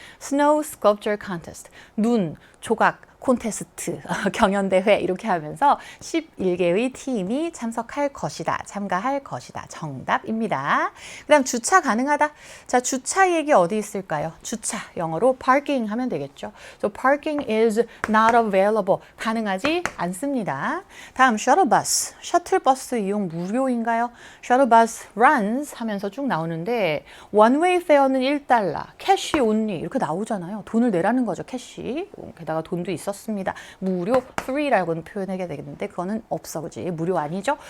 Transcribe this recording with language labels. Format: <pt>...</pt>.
<ko>Snow Sculpture Contest, 눈 조각 콘테스트, 경연대회 이렇게 하면서 11개의 팀이 참석할 것이다. 참가할 것이다. 정답입니다. 그 다음 주차 가능하다. 자, 주차 얘기 어디 있을까요? 주차, 영어로 parking 하면 되겠죠.</ko> <en>So parking is not available.</en> <ko>가능하지 않습니다. 다음 셔틀버스, 셔틀버스 이용 무료인가요? 셔틀버스 runs 하면서 쭉 나오는데</ko> <en>one-way fare</en> <ko>는 $1, 캐시 only 이렇게 나오잖아요. 돈을 내라는 거죠. 캐시. 게다가 돈도 있었습니다. 무료, free라고는 표현하게 되겠는데 그거는 없어, 그지? 무료 아니죠?</ko>